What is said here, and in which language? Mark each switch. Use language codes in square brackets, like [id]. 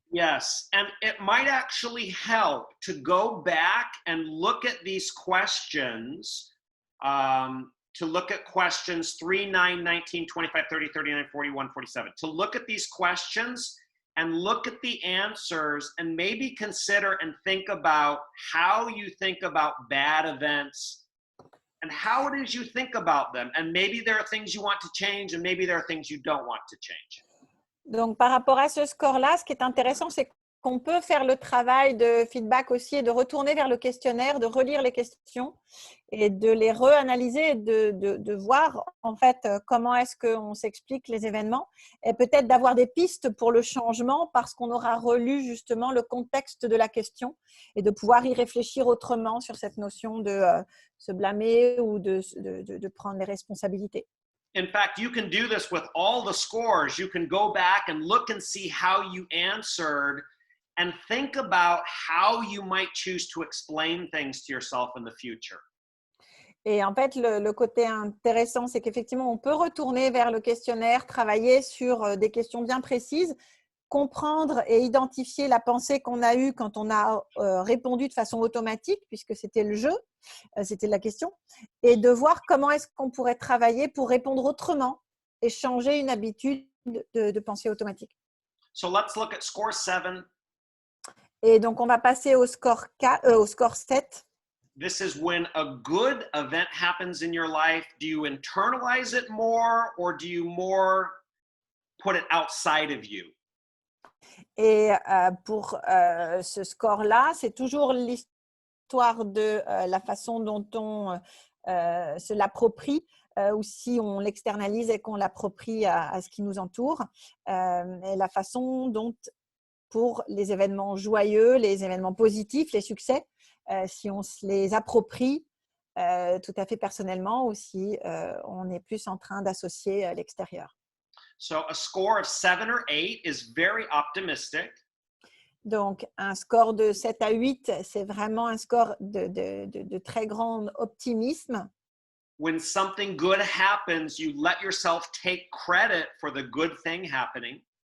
[en] Yes, and it might actually help to go back and look at these questions, to look at questions 3, 9, 19, 25, 30, 39, 41, 47, to look at these questions and look at the answers and maybe consider and think about how you think about bad events and how it is you think about them. And maybe there are things you want to change and maybe there are things you don't want to change. [fr] Donc, par rapport à ce score-là, ce qui est intéressant, c'est qu'on peut faire le travail de feedback aussi et de retourner vers le questionnaire, de relire les questions et de les reanalyser, de voir en fait comment est-ce qu'on s'explique les événements et peut-être d'avoir des pistes pour le changement parce qu'on aura relu justement le contexte de la question et de pouvoir y réfléchir autrement sur cette notion de se blâmer ou de prendre les responsabilités. [en] In fact, you can do this with all the scores. You can go back and look and see how you answered and think about how you might choose to explain things to yourself in the future. [fr] Et en fait, le côté intéressant, c'est qu'effectivement, on peut retourner vers le questionnaire, travailler sur des questions bien précises, comprendre et identifier la pensée qu'on a eue quand on a répondu de façon automatique, puisque c'était le jeu, c'était la question, et de voir comment est-ce qu'on pourrait travailler pour répondre autrement et changer une habitude de pensée automatique. [en] So let's look at score 7. [fr] Et donc, on va passer au score 7. [en] This is when a good event happens in your life. Do you internalize it more or do you more put it outside of you? [fr] Et pour ce score-là, c'est toujours l'histoire de la façon dont on se l'approprie ou si on l'externalise et qu'on l'approprie à ce qui nous entoure. Et la façon dont, pour les événements joyeux, les événements positifs, les succès, si on se les approprie tout à fait personnellement ou si on est plus en train d'associer l'extérieur. [en] So a score of 7 or 8 is very optimistic. [fr] Donc, un score de 7 à 8, c'est vraiment un score de très grand optimisme. [en] When something good happens, you let yourself take credit for the good thing happening.